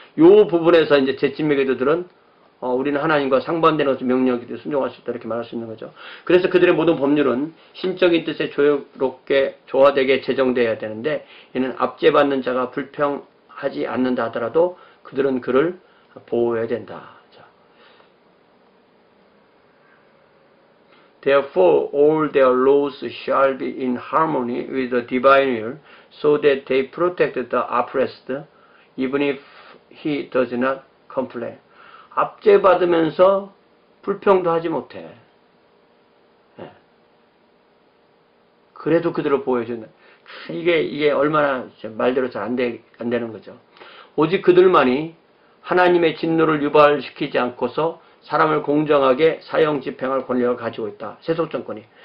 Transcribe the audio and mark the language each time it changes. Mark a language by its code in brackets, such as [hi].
[ko] 이 부분에서 이제 재침매기도들은 우리는 하나님과 상반되는 것을 명령하기 때문에 순종할 수 있다 이렇게 말할 수 있는 거죠. 그래서 그들의 모든 법률은 신적인 뜻에 조화롭게 조화되게 제정되어야 되는데, 이는 압제받는 자가 불평하지 않는다 하더라도 그들은 그를 보호해야 된다. [en] Therefore, all their laws shall be in harmony with the divine will, so that they protect the oppressed, even if he does not complain. [ko] 압제받으면서 불평도 하지 못해. 그래도 그들을 보호해준다. 이게 얼마나 말대로 잘 안 되는 거죠. 오직 그들만이 하나님의 진노를 유발시키지 않고서 사람을 공정하게 사형 집행할 권력을 가지고 있다. 세속정권이.